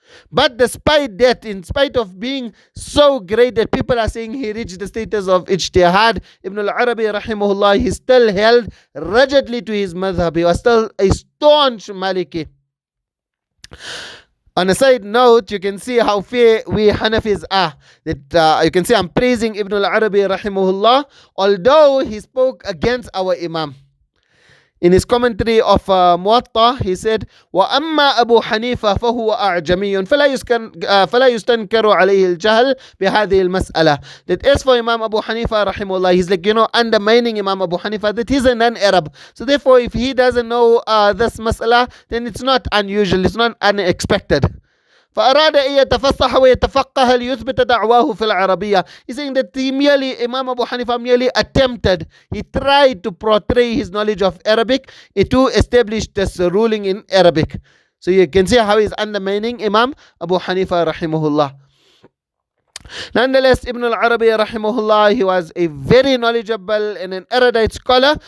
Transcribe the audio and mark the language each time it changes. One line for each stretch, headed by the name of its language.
English: But despite that, in spite of being so great that people are saying he reached the status of ijtihad, Ibn al-Arabi rahimahullah, he still held rigidly to his madhab. He was still a staunch Maliki. On a side note, you can see how fair we Hanafis are. That you can see I'm praising Ibn al-Arabi rahimahullah, although he spoke against our Imam. in his commentary of Muwatta, he said,
Arabic: وَأَمَّا أَبُو حَنِيفَةَ فَهُوَ أَعْجَمِيٌّ فَلَا يُسْتَنْكَرُ عَلَيْهِ الْجَهْلِ بِهَذِهِ الْمَسْأَلَةِ.
English: That as for Imam Abu Hanifa rahimahullah, he's like, undermining Imam Abu Hanifa, that he's a non-Arab. So therefore, if he doesn't know this mas'ala, then it's not unusual, it's not unexpected.
Arabic: فأراد أن يتفصح ويتفقه ليثبت دعواه في العربية.
English: He's saying that Imam Abu Hanifa merely attempted, he tried to portray his knowledge of Arabic to establish this ruling in Arabic. So you can see how he's undermining Imam Abu Hanifa rahimahullah. Nonetheless, Ibn al-Arabī rahimahullah, he was a very knowledgeable and an erudite scholar.